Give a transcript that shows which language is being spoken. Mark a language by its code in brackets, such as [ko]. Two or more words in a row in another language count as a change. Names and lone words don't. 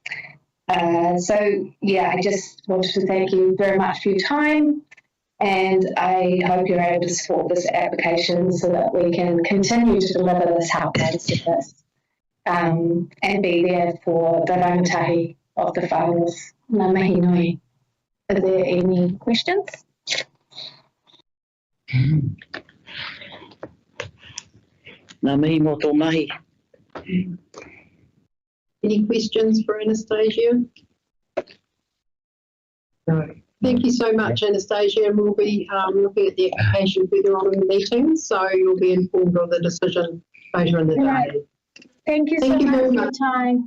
[en] So yeah, I just wanted to thank you very much for your time, and I hope you're able to support this application so that we can continue to deliver this helpline service and be there for the rangatahi of the whānau. [mi] Ngā mihi nui. [en] Are there any questions? [mi] Ngā mihi mō tō mahi. [en] Any questions for Anastasia? No. Thank you so much, Anastasia, and we'll be looking at the application further on in the meeting, so you'll be informed of the decision later in the day. Right. Thank you so much for your time.